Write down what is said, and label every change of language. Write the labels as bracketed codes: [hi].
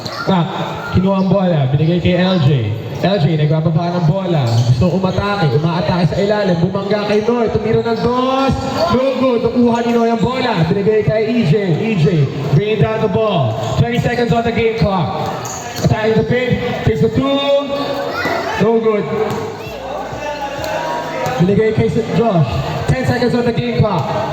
[tl] Mac, kinuha ang bola, binigay kay LJ. LJ, nagbababa ng bola. Gusto umatake, umaatake sa ilalim. Bumangga kay Noy, tumira ng dos. [en] No good, [tl] nakuha ni Noy ang bola. Binigay kay EJ. EJ, [en] bringing down the ball. 20 seconds on the game clock. Attacking the paint, takes the 2. No good. [tl] Binigay kay Josh. [en] 10 seconds on the game clock.